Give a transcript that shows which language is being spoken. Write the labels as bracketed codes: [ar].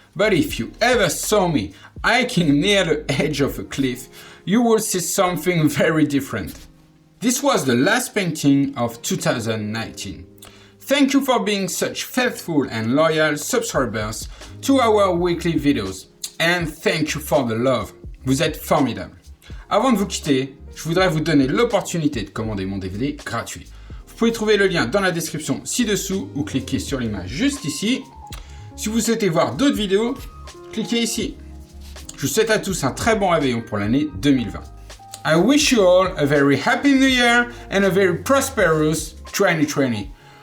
[en] But if you ever saw me hiking near the edge of a cliff, you would see something very different. This was the last painting of 2019. Thank you for being such faithful and loyal subscribers to our weekly videos. And thank you for the love. [fr] Vous êtes formidables. Avant de vous quitter, je voudrais vous donner l'opportunité de commander mon DVD gratuit. Vous pouvez trouver le lien dans la description ci-dessous ou cliquer sur l'image juste ici. Si vous souhaitez voir d'autres vidéos, cliquez ici. Je vous souhaite à tous un très bon réveillon pour l'année 2020. [en] I wish you all a very happy new year and a very prosperous 2020.